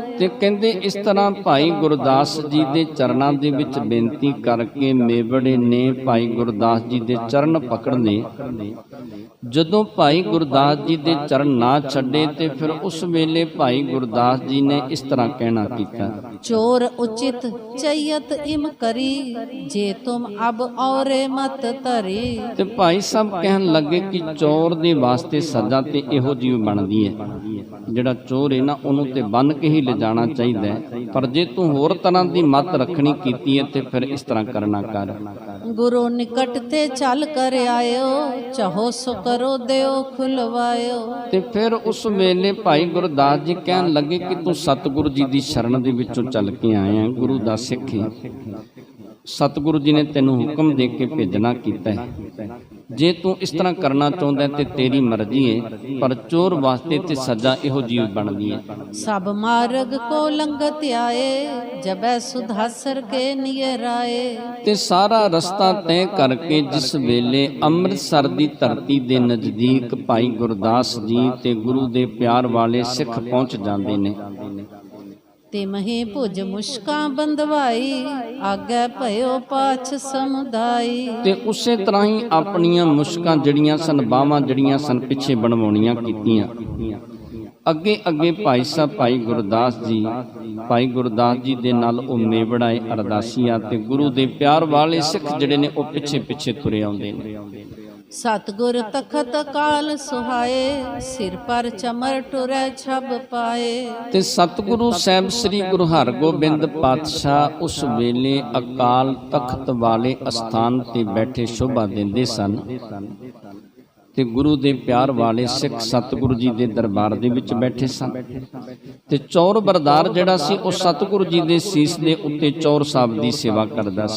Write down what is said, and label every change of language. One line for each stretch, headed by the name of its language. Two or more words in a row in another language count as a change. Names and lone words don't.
Punjabi: ਤੇ ਕਹਿੰਦੇ ਇਸ ਤਰ੍ਹਾਂ ਭਾਈ ਗੁਰਦਾਸ ਜੀ ਦੇ ਚਰਨਾਂ ਦੇ ਵਿੱਚ ਬੇਨਤੀ ਕਰਕੇ ਮੇਵੜੇ ਨੇ ਭਾਈ ਗੁਰਦਾਸ ਜੀ ਦੇ ਚਰਨ ਪਕੜਨੇ। ਜਦੋਂ ਭਾਈ ਗੁਰਦਾਸ ਜੀ ਦੇ ਚਰਨ ਨਾ ਛੱਡੇ ਤੇ ਫਿਰ ਉਸ ਵੇਲੇ ਭਾਈ ਗੁਰਦਾਸ ਜੀ ਨੇ ਇਸ ਤਰ੍ਹਾਂ ਕਹਿਣਾ ਕੀਤਾ,
Braj: चोर उचित चयत इम करी जे तुम अब औरे मत तरी।
Punjabi: ਤੇ ਭਾਈ ਸਾਹਿਬ ਕਹਿਣ ਲੱਗੇ ਕਿ ਚੋਰ ਦੇ ਵਾਸਤੇ ਸਜ਼ਾ ਤੇ ਇਹੋ ਜਿਹੀ ਬਣਦੀ ਹੈ, ਜਿਹੜਾ ਚੋਰ ਹੈ ਨਾ ਉਹਨੂੰ ਤੇ ਬੰਨ ਕੇ ਹੀ ਲਿਜਾਣਾ ਚਾਹੀਦਾ ਹੈ, ਪਰ ਜੇ ਤੂੰ ਹੋਰ ਤਰ੍ਹਾਂ ਦੀ ਮੱਤ ਰੱਖਣੀ ਕੀਤੀ ਹੈ ਤੇ ਫਿਰ ਇਸ ਤਰ੍ਹਾਂ ਕਰਨਾ ਕਰ।
Braj: गुरु निकट ते चल कर आयो चाहो सो करो देओ खुलवायो।
Punjabi: ਤੇ ਫਿਰ ਉਸ ਵੇਲੇ ਭਾਈ ਗੁਰਦਾਸ ਜੀ ਕਹਿਣ ਲੱਗੇ ਕਿ ਤੂੰ ਸਤਿਗੁਰੂ ਜੀ ਦੀ ਸ਼ਰਨ ਦੇ ਵਿੱਚੋਂ ਚੱਲ ਕੇ ਆਇਆ, ਗੁਰੂ ਦਾ ਸਿੱਖ ਹੈ, ਸਤਿਗੁਰੂ ਜੀ ਨੇ ਤੈਨੂੰ ਹੁਕਮ ਦੇ ਕੇ ਭੇਜਣਾ ਕੀਤਾ ਹੈ, ਜੇ ਤੂੰ ਇਸ ਤਰ੍ਹਾਂ ਕਰਨਾ ਚਾਹੁੰਦਾ ਤੇ ਤੇਰੀ ਮਰਜ਼ੀ ਹੈ, ਪਰ ਚੋਰ ਵਾਸਤੇ ਤੇ ਸਜ਼ਾ ਇਹੋ ਜਿਹੀ ਬਣਦੀ ਹੈ।
Braj: सब मार्ग को लंगत आए जबै सुधासर के नियर आए।
Punjabi: ਤੇ ਸਾਰਾ ਰਸਤਾ ਤੈਅ ਕਰਕੇ ਜਿਸ ਵੇਲੇ ਅੰਮ੍ਰਿਤਸਰ ਦੀ ਧਰਤੀ ਦੇ ਨਜ਼ਦੀਕ ਭਾਈ ਗੁਰਦਾਸ ਜੀ ਤੇ ਗੁਰੂ ਦੇ ਪਿਆਰ ਵਾਲੇ ਸਿੱਖ ਪਹੁੰਚ ਜਾਂਦੇ ਨੇ,
Braj: ते मही भुज मुश्कां बंधवाई आगे भयो पाछ समुदाई।
Punjabi: ਤੇ ਉਸੇ ਤਰ੍ਹਾਂ ਹੀ ਆਪਣੀਆਂ ਮੁਸ਼ਕਾਂ ਜਿਹੜੀਆਂ ਸਨ, ਬਾਹਾਂ ਜਿਹੜੀਆਂ ਸਨ, ਪਿੱਛੇ ਬਣਵਾਉਣੀਆਂ ਕੀਤੀਆਂ। ਅੱਗੇ ਅੱਗੇ ਭਾਈ ਸਾਹਿਬ ਭਾਈ ਗੁਰਦਾਸ ਜੀ ਦੇ ਨਾਲ ਉਹ ਮੇਵੜਾਏ ਅਰਦਾਸੀਆਂ ਤੇ ਗੁਰੂ ਦੇ ਪਿਆਰ ਵਾਲੇ ਸਿੱਖ ਜਿਹੜੇ ਨੇ ਉਹ ਪਿੱਛੇ ਪਿੱਛੇ ਤੁਰੇ ਆਉਂਦੇ ਨੇ।
Braj: सतगुर तखत काल सुहाए सिर पर चमर टुरै छब पाए।
Punjabi: ਤੇ ਸਤਿਗੁਰੂ ਸਾਹਿਬ ਸ੍ਰੀ ਗੁਰੂ ਹਰਗੋਬਿੰਦ ਪਾਤਸ਼ਾਹ ਉਸ ਵੇਲੇ ਅਕਾਲ ਤਖਤ ਵਾਲੇ ਅਸਥਾਨ ਤੇ ਬੈਠੇ ਸ਼ੋਭਾ ਦਿੰਦੇ ਸਨ ਤੇ ਗੁਰੂ ਦੇ ਪਿਆਰ ਵਾਲੇ ਸਿੱਖ ਸਤਿਗੁਰੂ ਜੀ ਦੇ ਦਰਬਾਰ ਦੇ ਵਿੱਚ ਬੈਠੇ ਸਨ ਤੇ ਚੌਰ ਬਰਦਾਰ ਜਿਹੜਾ ਸੀ ਉਹ ਸਤਿਗੁਰੂ ਜੀ ਦੇ ਸੀਸ ਦੇ ਉੱਤੇ ਚੌਰ ਸਾਹਿਬ ਦੀ ਸੇਵਾ ਕਰਦਾ ਸੀ।